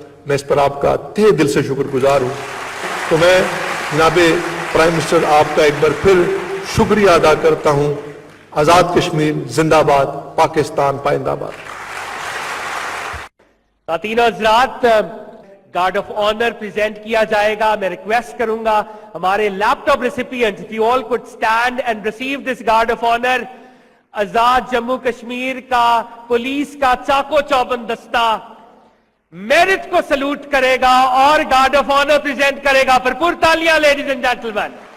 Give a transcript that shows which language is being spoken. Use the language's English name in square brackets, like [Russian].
[Urdu] میں اس پر آپ کا تہہ دل سے شکر گزار ہوں. تو میں جناب پرائم منسٹر آپ کا ایک بار پھر شکریہ ادا کرتا ہوں. آزاد کشمیر زندہ باد، پاکستان پائندہ باد. خواتین و حضرات، گارڈ آف آنر پریزنٹ کیا جائے گا. [English] میں ریکویسٹ کروں گا ہمارے laptop recipient, if you all could stand and receive this guard of honor. [Urdu] آزاد جموں کشمیر کا پولیس کا چاکو چوبند دستہ میرٹ کو سلوٹ کرے گا اور گارڈ آف آنر پریزنٹ کرے گا. بھرپور تالیاں لیڈیز اینڈ جینٹلمین.